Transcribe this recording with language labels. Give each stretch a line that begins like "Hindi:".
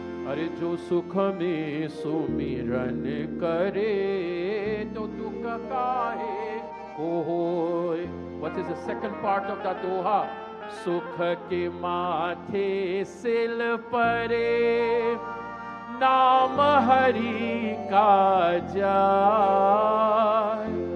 Hindi: अरे जो सुख में सुमिरन करे तो दुख काहे को होय.
English: What is the second part of that doha?
Hindi: सुख के माथे सिल परे, नाम हरि का जाय.